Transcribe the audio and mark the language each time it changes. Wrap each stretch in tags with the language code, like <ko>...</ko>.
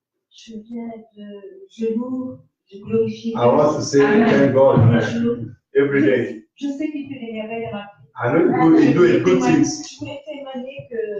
<fr>Je viens de genoux, je glorifie</fr> <en>I want to say thank God every day.</en> <fr>Je sais qu'il fait des merveilles dans ma vie.</fr> <en>I know He do good things.</en> <fr>Je voulais témoigner que</fr>